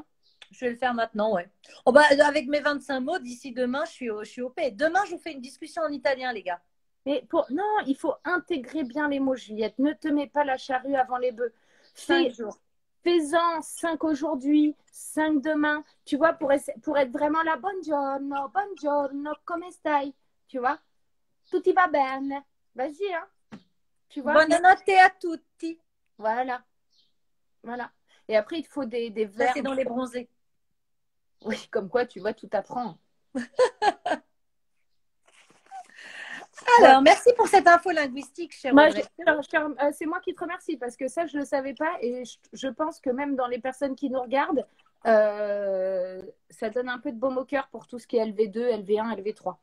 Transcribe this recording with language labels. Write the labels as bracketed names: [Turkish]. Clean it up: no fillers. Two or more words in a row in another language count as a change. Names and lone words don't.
[French] Je vais le faire maintenant, ouais. Oh bah, avec mes 25 mots, d'ici demain, je suis au paix. Demain, je vous fais une discussion en italien, les gars. Mais non, il faut intégrer bien les mots, Juliette. Ne te mets pas la charrue avant les bœufs. 5 jours. Fais-en 5 aujourd'hui, 5 demain. Tu vois, pour être vraiment là, [Italian] buongiorno, buongiorno, come stai? [French] Tu vois, [Italian] tutti va bene. [French] Vas-y, hein. Tu vois, [Italian] Buonanotte a tutti. [French] voilà. Voilà. Et après, il te faut des Ça, c'est verbes. dans les bronzés. Oui, comme quoi, tu vois, tout apprend. Alors, merci pour cette info linguistique, chère Moi, Audrey. c'est moi qui te remercie parce que ça, je ne le savais pas et je pense que même dans les personnes qui nous regardent, ça donne un peu de baume au cœur pour tout ce qui est LV2, LV1, LV3.